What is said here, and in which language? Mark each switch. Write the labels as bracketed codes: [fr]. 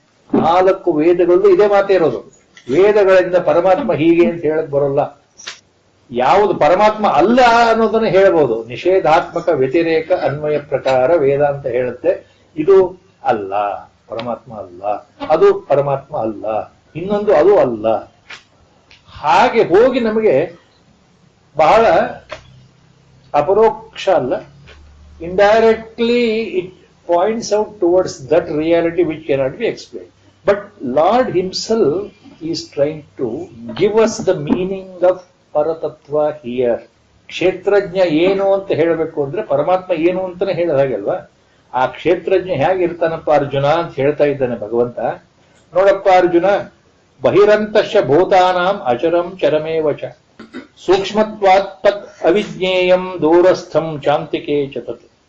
[kn] 4 ವೇದಗಳಲ್ಲೂ ಇದೇ ಮಾತೇ ಇರೋದು. ವೇದಗಳಿಂದ ಪರಮಾತ್ಮ ಹೀಗೆ ಅಂತ ಹೇಳಕ್ ಬರೋಲ್ಲ. ಯಾವುದು ಪರಮಾತ್ಮ ಅಲ್ಲ ಅನ್ನೋದನ್ನ ಹೇಳ್ಬೋದು. ನಿಷೇಧಾತ್ಮಕ ವ್ಯತಿರೇಕ ಅನ್ವಯ ಪ್ರಕಾರ ವೇದಾಂತ ಹೇಳುತ್ತೆ ಇದು ಅಲ್ಲ, ಪರಮಾತ್ಮ ಅಲ್ಲ, ಅದು ಪರಮಾತ್ಮ ಅಲ್ಲ, ಇನ್ನೊಂದು ಅದು ಅಲ್ಲ. ಹಾಗೆ ಹೋಗಿ ನಮಗೆ ಬಹಳ ಅಪರೋಕ್ಷ ಅಲ್ಲ, [en] indirectly it points out towards that reality which cannot be explained. But Lord himself is trying to give us the meaning of Paratattva here. [kn] ಕ್ಷೇತ್ರಜ್ಞ ಏನು ಅಂತ ಹೇಳಬೇಕು ಅಂದ್ರೆ ಪರಮಾತ್ಮ ಏನು ಅಂತಾನೆ ಹೇಳಿದ ಹಾಗಲ್ವಾ. ಆ ಕ್ಷೇತ್ರಜ್ಞ ಹೇಗಿರ್ತಾನಪ್ಪ ಅರ್ಜುನ ಅಂತ ಹೇಳ್ತಾ ಇದ್ದಾನೆ ಭಗವಂತ. ನೋಡಪ್ಪ ಅರ್ಜುನ, [sa] ಬಹಿರಂತಶ್ಚ ಭೂತಾನಾಂ ಅಚರಂ ಚರಮೇವ ಚ ಸೂಕ್ಷ್ಮತ್ವಾತ್ ತತ್ ಅವಿಜ್ಞೇಯಂ ದೂರಸ್ಥಂ ಚಾಂತಿಕೆ ಚ ತತ್.